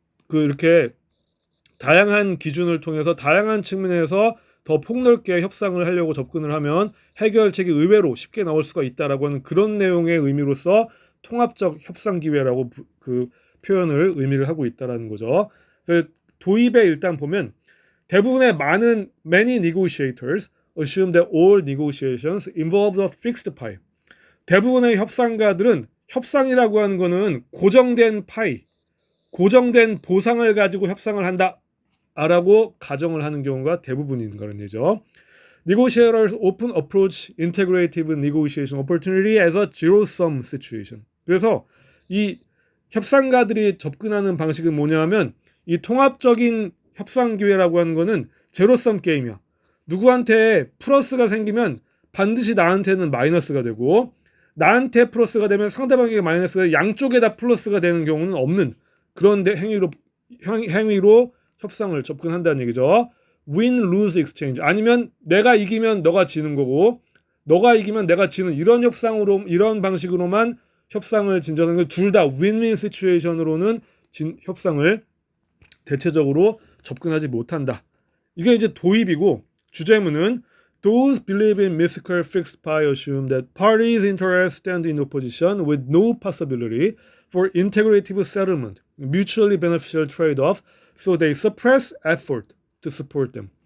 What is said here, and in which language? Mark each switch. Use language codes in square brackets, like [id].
[ko] 이렇게 다양한 기준을 통해서 다양한 측면에서 더 폭넓게 협상을 하려고 접근을 하면 해결책이 의외로 쉽게 나올 수가 있다라고 하는 그런 내용의 의미로서 통합적 협상 기회라고 그 표현을 의미를 하고 있다라는 거죠. 그래서 도입에 일단 보면 대부분의 [en] many negotiators assume that all negotiations involve a fixed pie. [ko] 대부분의 협상가들은 협상이라고 하는 거는 고정된 파이, 고정된 보상을 가지고 협상을 한다라고 가정을 하는 경우가 대부분인 거는 얘기죠. [en] Negotiators often approach integrative negotiation opportunity as a zero-sum situation. [ko] 그래서 이 협상가들이 접근하는 방식은 뭐냐면 이 통합적인 협상 기회라고 하는 거는 제로섬 게임이야. 누구한테 플러스가 생기면 반드시 나한테는 마이너스가 되고 나한테 플러스가 되면 상대방에게 마이너스가 양쪽에 다 플러스가 되는 경우는 없는 그런 행위로 협상을 접근한다는 얘기죠. [en] Win-lose exchange [ko] 아니면 내가 이기면 너가 지는 거고 너가 이기면 내가 지는 이런 방식으로만 협상을 진전하는 거 둘 다 윈윈 시츄에이션으로는 협상을 대체적으로 접근하지 못한다. 이게 이제 도입이고 주제문은 [en] Those believe in mythical fixed pie assume that parties' interests stand in opposition with no possibility for integrative settlement, mutually beneficial trade-off, so they suppress effort to support them.